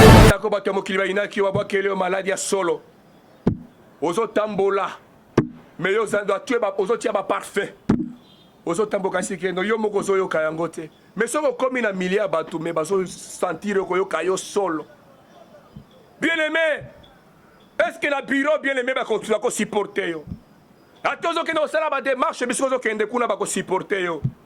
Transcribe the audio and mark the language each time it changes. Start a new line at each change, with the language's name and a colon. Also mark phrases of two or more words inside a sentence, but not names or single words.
Lingala: Tako bato ya mokili bayinaki, wabwakeli yo maladi ya solo. Ozotambola. Mais yo, za-, za-,
French: tu es
Lingala: ba-, ozotia ba parfum. Ozotamboka si kendo, yo moko ozoyoka yango te. Mais soki okomi na milieu ya bato, mais bazosentir yo koyoka yo solo.
French: Bien-aimé, est-ce que
Lingala: na bureau, bien-aimé, bako-, bako supporter yo? Ate ozokende kosala ba démarche, biso ozokende kuna bakosupporte yo.